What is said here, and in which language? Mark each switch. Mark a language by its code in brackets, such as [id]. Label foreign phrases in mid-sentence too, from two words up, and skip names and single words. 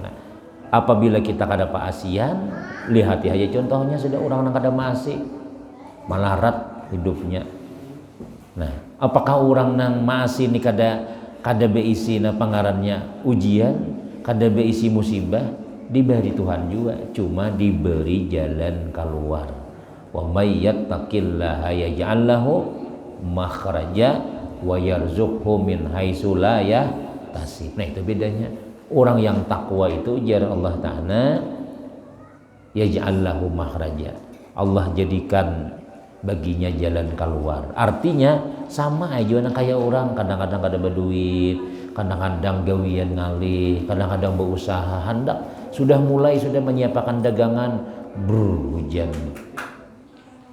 [bjn] Apabila kita kada paasian, lihat aja contohnya sudah orang yang kada maasi, malarat hidupnya. Nah, apakah orang nang maasi ini kada beisi na pangarannya ujian, kada beisi musibah, diberi Tuhan juga, cuma diberi jalan keluar. [ar] وَمَن يَتَّقِ اللَّهَ يَجْعَل لَّهُ مَخْرَجًا وَيَرْزُقْهُ مِنْ حَيْثُ لَا يَحْتَسِبُ. [bjn] Nah, itu bedanya. Orang yang takwa itu jar Allah Ta'ala [ar] يَجْعَل لَّهُ مَخْرَجًا. [id] Allah jadikan baginya jalan keluar. [bjn] Artinya sama aja kayak orang kadang-kadang kada berduit, kadang-kadang gawian ngalih, kadang-kadang berusaha hendak sudah menyiapkan dagangan, hujan.